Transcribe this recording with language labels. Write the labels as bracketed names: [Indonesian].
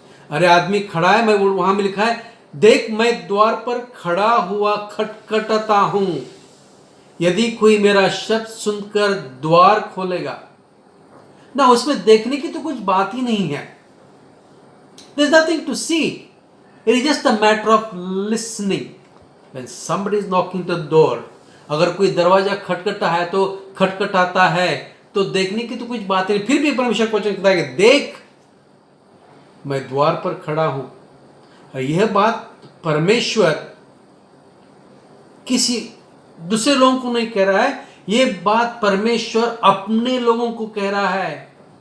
[Hindi] अरे आदमी खड़ा है, मैं वहां में लिखा है देख मैं द्वार पर खड़ा हुआ खटखटाता हूं, यदि कोई मेरा शब्द सुनकर द्वार खोलेगा ना। उसमें देखने की तो कुछ बात ही नहीं है। [English] There's nothing to see. It is just a matter of listening. When somebody is knocking the door, [Hindi] अगर कोई दरवाजा खटखटा है तो खटखटाता है, तो देखने की तो कुछ बात नहीं। फिर भी परमेश्वर को कहता है कि देख मैं द्वार पर खड़ा हूं। और यह बात परमेश्वर किसी दूसरे लोगों को नहीं कह रहा है, यह बात परमेश्वर अपने लोगों को कह रहा है।